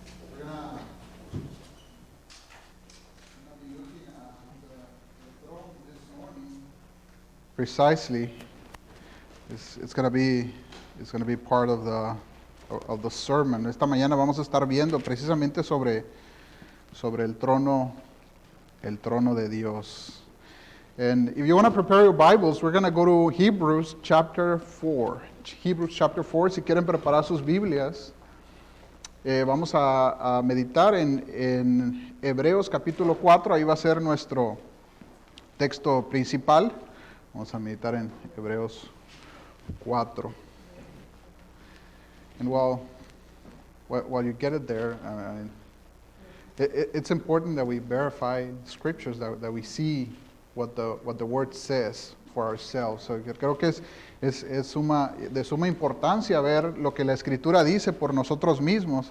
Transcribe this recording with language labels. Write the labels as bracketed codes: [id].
[en] We're gonna be looking at the throne this morning. Precisely. It's going to be part of the sermon. [es] Esta mañana vamos a estar viendo precisamente sobre el trono de Dios. [en] And if you want to prepare your Bibles, we're going to go to Hebrews chapter 4. Hebrews chapter 4, [es] si quieren preparar sus Biblias, vamos a meditar en Hebreos capítulo 4, ahí va a ser nuestro texto principal. Vamos a meditar en Hebreos 4. [en] And while you get it there, it's important that we verify scriptures, that we see what the word says for ourselves. [es] So yo creo que es de suma importancia ver lo que la escritura dice por nosotros mismos.